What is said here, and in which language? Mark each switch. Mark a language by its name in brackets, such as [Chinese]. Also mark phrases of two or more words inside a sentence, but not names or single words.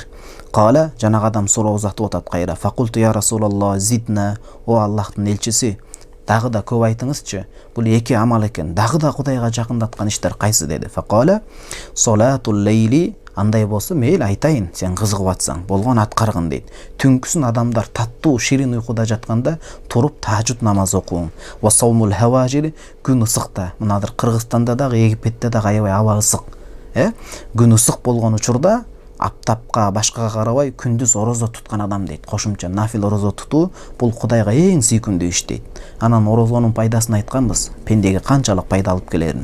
[Kyrgyz] Кала, жанагы адам суроо узатып атат кайра. [Arabic] فقلت يا رسول الله [Kyrgyz] зидна, о Аллахтын элчиси, дагы да көп айтыңызчы. Бул эки амал экен. Дагы да Кудайга жакындаткан иштер кайсы деди. [Arabic] فقال صلاة الليل. [Kyrgyz] Андай болсо мейли айтайын, сен кызыгып атсаң, болгон аткаргын дейт. Түнкүсүн адамдар таттуу, ширин уйкуда жатканда туруп тажуд намаз окуң. [Arabic] وصوم الهواجر, [Kyrgyz] күн ысыкта. Мынадыр Кыргызстанда дагы, Египетте дагы аябай аба ысык. Күн ысык болгон учурда аптапка, башкага карабай күндүз орозо туткан адам дейт. Кошумча нафил орозо тутуу бул Кудайга эң сүйкүмдүү иш дейт. Анан орозонун пайдасын айтканбыз, пендеге канчалык пайда алып келерин.